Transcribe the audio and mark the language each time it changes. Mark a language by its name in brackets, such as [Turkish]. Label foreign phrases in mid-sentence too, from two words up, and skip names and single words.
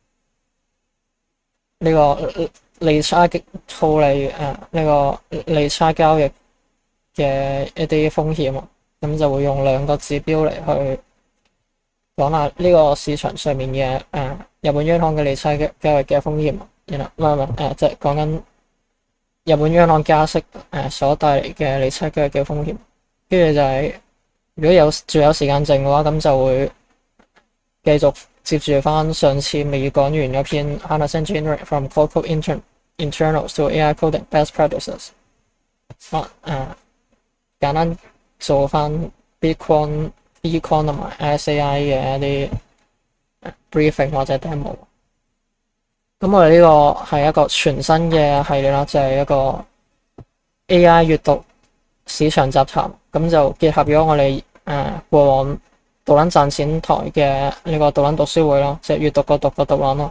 [Cantonese] 呢個利差套利呢個利差交易嘅一啲風險啊，咁就會用2個指標嚟去講下呢個市場上面嘅日本央行嘅利差交易嘅風險，然後即係講緊日本央行加息所帶嚟嘅利差交易嘅風險。跟住就係如果仲有時間剩嘅話，咁就會繼續接住翻上次未講完嗰篇 [English] How to Generate from Code Internals to AI Coding Best Practices。 [Cantonese] 簡單做翻 Bitcoin 同埋 AliceAI 嘅一啲 briefing 或者 demo。咁我哋呢個係一個全新嘅系列啦，就係一個 AI 閱讀市場雜談，咁就結合咗我哋過往導撚賺錢台嘅呢個導撚讀書會咯，即係閱讀個讀個導撚咯。